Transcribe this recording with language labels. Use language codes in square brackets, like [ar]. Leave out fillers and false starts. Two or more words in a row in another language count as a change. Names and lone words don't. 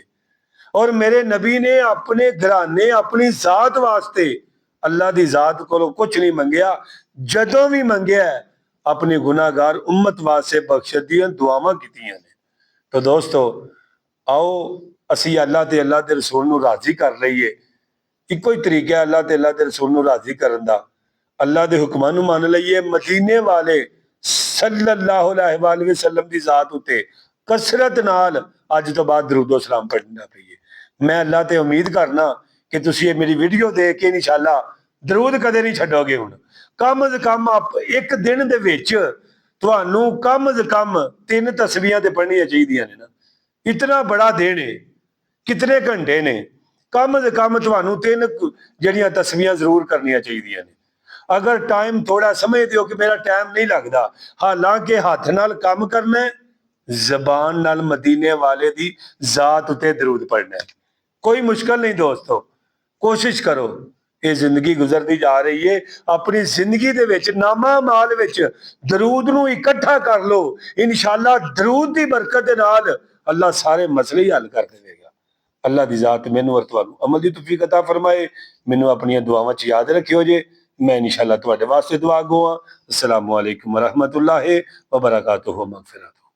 [pa] ਔਰ ਮੇਰੇ ਨਬੀ ਨੇ ਅਪਨੇ ਘਰਾਣੇ ਅਪਨੀ ਜ਼ਾਤ ਵਾਸਤੇ ਅੱਲਾਹ ਕੀ ਜ਼ਾਤ ਕੋ ਕੁਛ ਨਹੀਂ ਮੰਗਿਆ, ਜਦੋਂ ਵੀ ਮੰਗਿਆ ਅਪਨੀ ਗੁਨਾਹਗਾਰ ਉੱਮਤ ਵਾਸਤੇ ਬਖ਼ਸ਼ਿਸ਼ ਦੀਆਂ ਦੁਆਵਾਂ ਕੀਤੀਆਂ ਨੇ। ਤੋ ਦੋਸਤੋ ਆਓ ਅਸੀਂ ਅੱਲਾਹ ਤੇ ਅੱਲਾਹ ਦੇ ਰਸੂਲ ਨੂੰ ਰਾਜ਼ੀ ਕਰ ਲਈਏ। ਇੱਕੋ ਹੀ ਤਰੀਕਾ ਹੈ ਅੱਲਾਹ ਤੇ ਅੱਲਾਹ ਦੇ ਰਸੂਲ ਨੂੰ ਰਾਜ਼ੀ ਕਰਨ ਦਾ, ਅੱਲਾਹ ਦੇ ਹੁਕਮਾਂ ਨੂੰ ਮੰਨ ਲਈਏ। ਮਦੀਨੇ ਵਾਲੇ [ar] صلى الله عليه وسلم [pa] ਦੀ ਜ਼ਾਤ ਉੱਤੇ ਕਸਰਤ ਨਾਲ ਅੱਜ ਤੋਂ ਬਾਅਦ ਦਰੂਦੋ ਸਲਾਮ ਪੜ੍ਹਨਾ ਪਈਏ। ਮੈਂ ਅੱਲਾਹ ਤੇ ਉਮੀਦ ਕਰਨਾ ਕਿ ਤੁਸੀਂ ਏ ਮੇਰੀ ਵੀਡੀਓ ਵੇਖ ਕੇ ਇੰਸ਼ਾਅੱਲਾਹ ਦਰੂਦ ਕਦੇ ਨਹੀਂ ਛੱਡੋਗੇ। ਹੁਣ ਕਮ ਸੇ ਕਮ ਇਕ ਦਿਨ ਦੇ ਵਿਚ ਤੁਹਾਨੂੰ ਕਮ ਸੇ ਕਮ 3 ਤਸਬੀਹਾਂ ਤੇ ਪੜ੍ਹਨੀਆਂ ਚਾਹੀਦੀਆਂ ਨੇ ਨਾ। ਇਤਨਾ ਵੱਡਾ ਦਿਨ ਹੈ, ਕਿਤਨੇ ਘੰਟੇ ਨੇ, ਕਮ ਸੇ ਕਮ ਤੁਹਾਨੂੰ 3 ਜੜੀਆਂ ਤਸਬੀਹਾਂ ਜ਼ਰੂਰ ਕਰਨੀਆਂ ਚਾਹੀਦੀਆਂ ਨੇ। ਅਗਰ ਟਾਈਮ ਥੋੜ੍ਹਾ ਸਮਝਦਿਓ ਕਿ ਮੇਰਾ ਟਾਈਮ ਨਹੀਂ ਲਗਦਾ, ਹਾਲਾਂਕਿ ਹੱਥ ਨਾਲ ਕੰਮ ਕਰਨਾ ਹੈ, ਜ਼ਬਾਨ ਨਾਲ ਮਦੀਨੇ ਵਾਲੇ ਦੀ ਜ਼ਾਤ ਉੱਤੇ ਦਰੂਦ ਪੜ੍ਹਨਾ ਹੈ। ਕੋਈ ਮੁਸ਼ਕਲ ਨਹੀਂ ਦੋਸਤੋ, ਕੋਸ਼ਿਸ਼ ਕਰੋ। ਇਹ ਜ਼ਿੰਦਗੀ ਗੁਜ਼ਰਦੀ ਜਾ ਰਹੀ ਏ, ਆਪਣੀ ਜ਼ਿੰਦਗੀ ਦੇ ਵਿੱਚ ਨਾਮਾ ਮਾਲ ਵਿੱਚ ਦਰੂਦ ਨੂੰ ਇਕੱਠਾ ਕਰ ਲਓ। ਇਨਸ਼ਾਅੱਲਾ ਦਰੂਦ ਦੀ ਬਰਕਤ ਦੇ ਨਾਲ ਅੱਲਾ ਸਾਰੇ ਮਸਲੇ ਹੀ ਹੱਲ ਕਰ ਦੇਵੇਗਾ। ਅੱਲਾ ਦੀ ਜ਼ਾਤ ਮੈਨੂੰ ਔਰ ਤੁਹਾਨੂੰ ਅਮਲ ਦੀ ਤੌਫੀਕ ਅਤਾ ਫਰਮਾਏ। ਮੈਨੂੰ ਆਪਣੀਆਂ ਦੁਆਵਾਂ 'ਚ ਯਾਦ ਰੱਖਿਓ ਜੇ। ਮੈਂ ਇੰਸ਼ਾਅੱਲਾਹ ਤੁਹਾਡੇ ਵਾਸਤੇ ਦੁਆ ਗੋ। [ar] السلام عليكم ورحمة الله وبركاته. مغفرت.